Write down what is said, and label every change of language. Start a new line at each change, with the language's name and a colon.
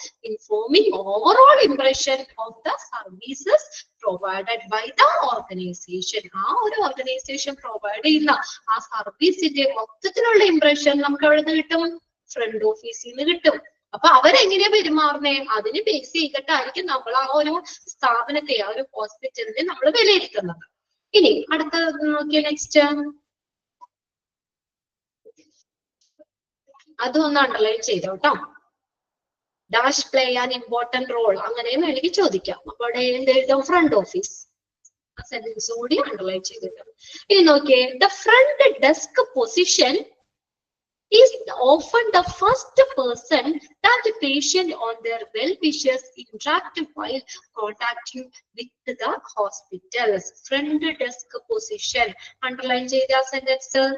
English: Informing overall impression of the services provided by the organization.
Malayalam: ആ ഒരു organisation provide ചെയ്യുന്ന ആ സർവീസിന്റെ മൊത്തത്തിലുള്ള ഇംപ്രഷൻ നമുക്ക് അവിടെ നിന്ന് കിട്ടും, ഫ്രണ്ട് ഓഫീസിൽ നിന്ന് കിട്ടും. അപ്പൊ അവരെങ്ങനെയാ പെരുമാറുന്നേ അതിന് ബേസ് ചെയ്തിട്ടായിരിക്കും നമ്മൾ ആ ഒരു സ്ഥാപനത്തെ ആ ഒരു ഹോസ്പിറ്റലിനെ നമ്മൾ വിലയിരുത്തുന്നത്. ഇനി അടുത്ത നോക്കിയ നെക്സ്റ്റ് അതൊന്ന് underline ചെയ്തോട്ടോ.
English: dash play an important role
Malayalam: അങ്ങനെയും വേണമെങ്കിൽ ചോദിക്കാം. അപ്പൊ അവിടെ എന്തെഴുതും? Front office. ആ സെന്റൻസ് കൂടി അണ്ടർലൈൻ ചെയ്തിട്ടുണ്ട്. ഇനി നോക്കിയേ,
English: The front desk position is often the first person that the patient or their well-wishers interact while contacting with the hospitals. Front desk position. Underline
Malayalam: ചെയ്ത
English: sentence.